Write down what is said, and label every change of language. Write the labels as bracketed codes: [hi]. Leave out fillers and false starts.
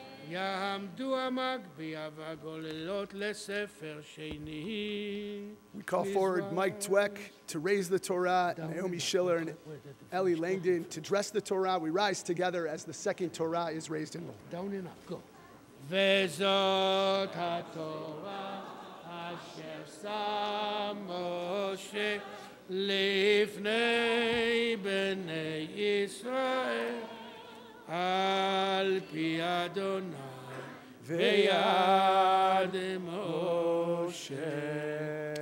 [he] יעמדו המגביה והגוללות לספר שני. [en] We call forward Mike Dweck to raise the Torah, Naomi Schiller and Ellie Langdon to dress the Torah. We rise together as the second Torah is raised and rolled. Down enough, go. [he] וזאת התורה אשר שם משה לפני בני ישראל על פי אדוני ויד משה.